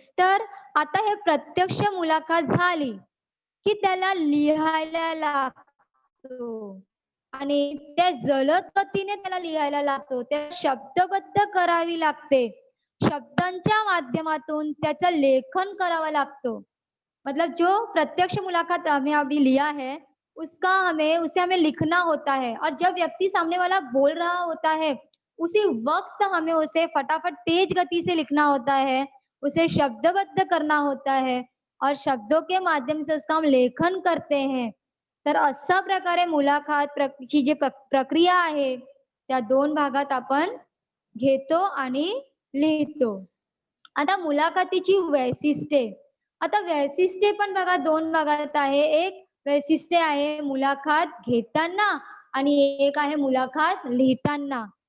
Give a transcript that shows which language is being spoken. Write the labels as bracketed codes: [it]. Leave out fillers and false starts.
[mr] तर आता हे प्रत्यक्ष मुलाखत झाली, की त्याला लिहायला लागतो आणि त्या जलद गतीने त्याला लिहायला लागतो. त्या शब्दबद्ध करावी लागते. शब्दांच्या माध्यमातून त्याचं लेखन करावं लागतो. [hi] मतलब जो प्रत्यक्ष मुलाकात हमें अभी लिया है, उसका हमें उसे हमें लिखना होता है और जब व्यक्ति सामने वाला बोल रहा होता है, उसी वक़्त हमें उसे फटाफट तेज गति से लिखना होता है, उसे शब्दबद्ध करना होता है और शब्दों के माध्यम से उसका हम लेखन करते हैं. [mr] तर अशा प्रकारे मुलाखत ची जी प्रक्रिया आहे, त्या 2 भागात आपण घेतो आणि लिहितो. आता मुलाखतीची वैशिष्ट्ये. आता वैशिष्ट्ये पण बघा 2 भागात आहे. एक वैशिष्ट्य आहे मुलाखत घेताना आणि एक आहे मुलाखत लिहिताना.